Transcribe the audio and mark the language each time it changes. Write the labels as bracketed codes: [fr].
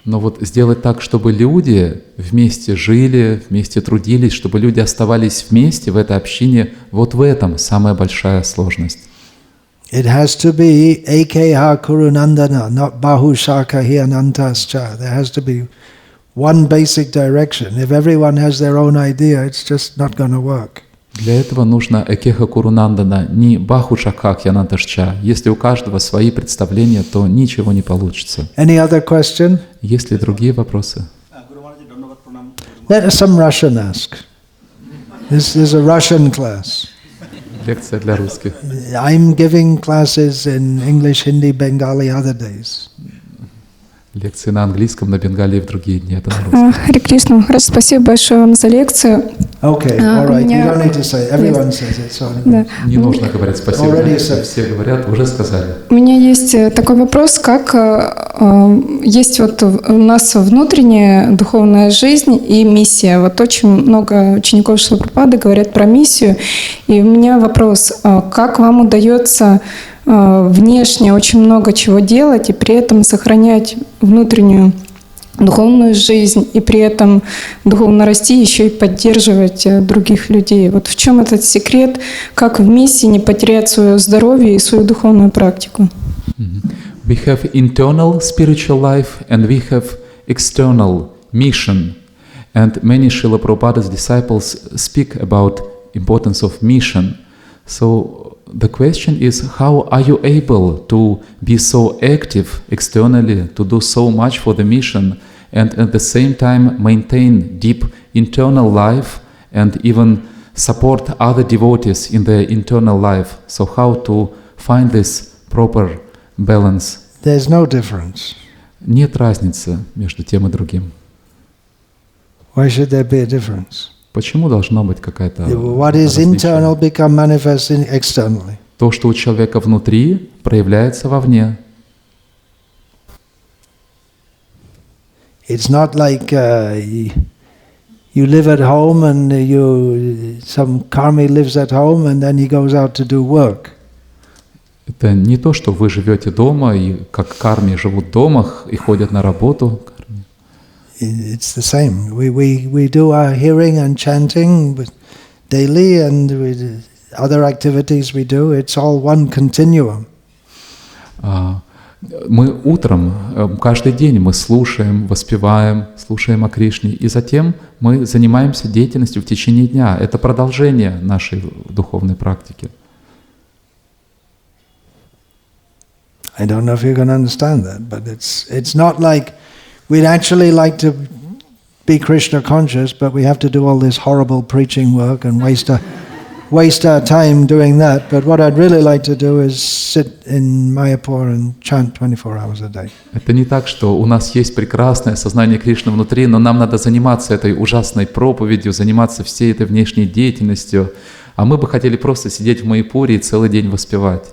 [ru] Но вот сделать так, чтобы люди вместе жили, вместе трудились, чтобы люди оставались вместе в этой общине, вот в этом самая большая сложность. [en] It has to be Ekha Kurunandana, not Bahu Shaka Hianantascha. There has to be one basic direction. If everyone has their own idea, it's just not going to work. [ru] Для этого нужно Экеха Курунандана, не Баху Шакха Янанташча. Если у каждого свои представления, то ничего не получится. [en] Any other question? [ru] Есть ли другие вопросы? [en] Let some Russian ask. This is a Russian class. [ru] Лекция для русских. [en] I'm giving classes in English, Hindi, Bengali other days. [ru] Лекции на английском, на бенгалии в другие дни. Это на русском. Харе Кришна, спасибо большое вам за лекцию. [en] Okay, all right. You don't need to say it. Everyone says it. So [ru] Да. Не нужно говорить спасибо. [en] Already said. [ru] Все говорят, уже сказали. У меня есть такой вопрос, как есть вот у нас внутренняя духовная жизнь и миссия. Вот очень много учеников Шрилы Прабхупады говорят про миссию. И у меня вопрос, как вам удается внешне очень много чего делать и при этом сохранять внутреннюю духовную жизнь и при этом духовно расти, еще и поддерживать других людей. Вот в чем этот секрет, как в миссии не потерять свое здоровье и свою духовную практику? [en] We have internal spiritual life and we have external mission. And many Srila Prabhupada's disciples speak about importance of mission. So the question is, how are you able to be so active externally, to do so much for the mission, and at the same time maintain deep internal life and even support other devotees in their internal life? So how to find this proper balance? There's no difference. [ru] Нет разницы между тем и другим. [en] Why should there be a difference? [ru] Почему должна быть какая-то [en] What is [ru] различие? [en] internal become manifest externally. [ru] То, что у человека внутри, проявляется вовне. [en] It's not like you live at home and some karmi lives at home and then he goes out to do work. [ru] Это не то, что вы живете дома, и как карми живут в домах и ходят на работу. [en] It's the same. We do our hearing and chanting daily and other activities we do. It's all one continuum. [ru] Мы утром, каждый день мы слушаем, воспеваем, слушаем о Кришне, и затем мы занимаемся деятельностью в течение дня. Это продолжение нашей духовной практики. [en] I don't know if you can understand that, but it's not like we'd actually like to be Krishna conscious, but we have to do all this horrible preaching work and waste our time doing that. But what I'd really like to do is sit in Mayapur and chant 24 hours a day. [ru] Это не так, что у нас есть прекрасное сознание Кришны внутри, но нам надо заниматься этой ужасной проповедью, заниматься всей этой внешней деятельностью, а мы бы хотели просто сидеть в Майяпуре и целый день воспевать.